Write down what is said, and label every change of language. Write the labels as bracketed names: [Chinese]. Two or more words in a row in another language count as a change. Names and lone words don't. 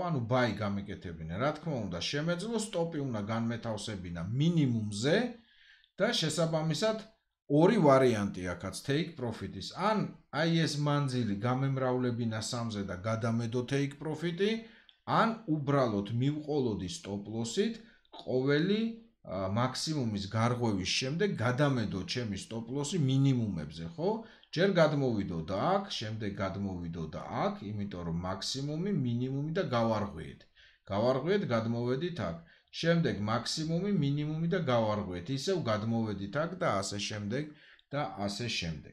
[Georgian] ანუ buy გამეკეთებინა. რა თქმა უნდა, შემეძლო სტოპი უნდა განმეთავსებინა მინიმუმზე და შესაბამისად ორი ვარიანტი აქაც [English] take profit- [Georgian] ის. ან აი ეს მანძილი გამემრავლებინა 3-ზე და გადამედო [English] take profit- [Georgian] ი, ან უბრალოდ მივყოლოდი [English] stop loss- [Georgian] ით ყოველი მაქსიმუმის გარღვევის შემდეგ გადამედო ჩემი [English] stop loss- [Georgian] ი მინიმუმებზე, ხო? ჯერ გადმოვიდოდა აქ, შემდეგ გადმოვიდოდა აქ, იმიტომ რომ მაქსიმუმი, მინიმუმი და გავარღვიეთ. გავარღვიეთ, გადმოვედით აქ. შემდეგ მაქსიმუმი, მინიმუმი და გავარღვიეთ. ისევ გადმოვედით აქ და ასე შემდეგ და ასე შემდეგ.